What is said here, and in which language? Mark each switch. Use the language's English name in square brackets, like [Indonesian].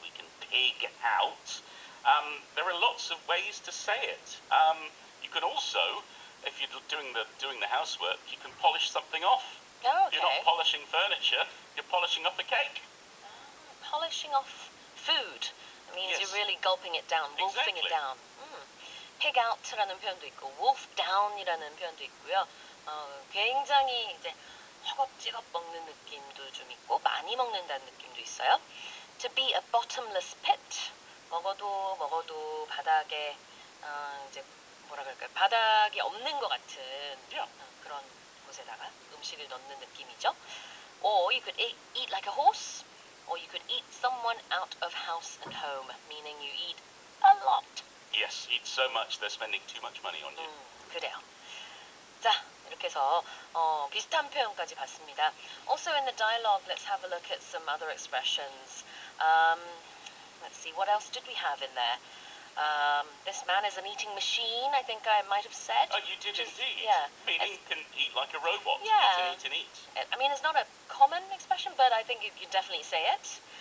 [English] We can pig out. There are lots of ways to say it. You can also, if you're doing the housework, you can polish something off. Oh, okay. You're not polishing furniture. You're polishing off a cake. Polishing off food. It means Yes. you're really gulping it down, wolfing Exactly. it down. [Korean] Pig out라는 표현도 있고, wolf down이라는 표현도 있고요. 굉장히 이제 허겁지겁 먹는 느낌도 좀 있고, 많이 먹는다는 느낌도 있어요. [English] To be a bottomless pit. [Korean] 먹어도 바닥에 이제 뭐라 그럴까요? 바닥이 없는 것 같은 그런 곳에다가 음식을 넣는 느낌이죠. [English] Or you could eat like a horse, or you could eat someone out of house and home, meaning you eat a lot. Yes, eat so much they're spending too much money on you. [Korean] 그래요. 자, 이렇게 해서 비슷한 표현까지 봤습니다. [English] Also in the dialogue, let's have a look at some other expressions. Let's see, what else did we have in there? This man is an eating machine, I think I might have said. Oh, you did indeed. Yeah. Meaning can eat like a robot. Yeah. Eat and eat. I mean, it's not a common expression, but I think you can definitely say it.